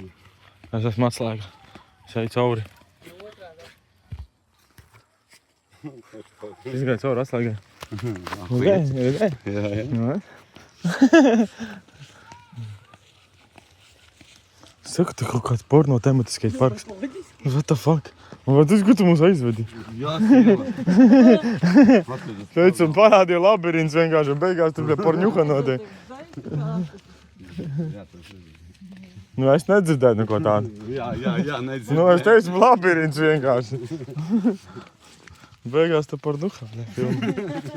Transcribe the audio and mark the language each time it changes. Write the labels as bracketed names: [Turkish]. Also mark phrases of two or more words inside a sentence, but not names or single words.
[Latvian] Es esmu atslēga. Šeit cauri. Izgāja cauri atslēgai. Redzēji? Jā. Nu, Saka, te kaut kāds porno tematiskais parks. [English] What the fuck? [Latvian] Vai tas, ko tu mūs aizvedi? Jā, sieva. Teicu, un parādīja labirints vienkārši, un beigās tur bija porņuha notiek. Nu, es nedzirdēju neko tādu. Jā, nedzird. Nu, es teicu, labirints vienkārši. Beigās tu porņuha, ne, filmu.